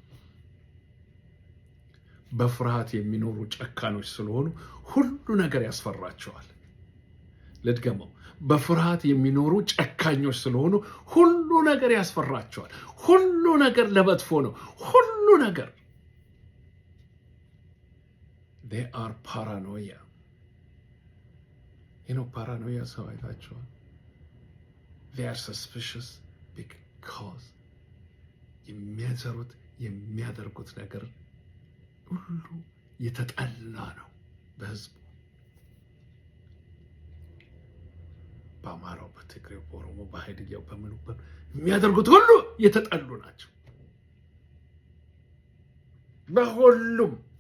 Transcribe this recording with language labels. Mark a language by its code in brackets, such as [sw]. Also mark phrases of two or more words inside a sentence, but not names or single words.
[am] በፍርሃት የሚኖሩ ጨካኖች ስለሆኑ ሁሉ ነገር ያስፈራቸዋል። ልድገመው፣ በፍርሃት የሚኖሩ ጨካኞች ስለሆኑ ሁሉ ነገር ያስፈራቸዋል። ሁሉ ነገር ለመጥፎ ነው። ሁሉ ነገር [en] they are paranoia. [am] ፓራኖያ ሰው አይታቸዋል። [en] they are suspicious because [am] የሚያደርጉት ነገር ሁሉ የተጠላ ነው በህዝቡ። በአማራው፣ በትግሬው፣ በኦሮሞ፣ በሀይድያው፣ በምኑበት የሚያደርጉት ሁሉ የተጠሉ ናቸው። በሁሉም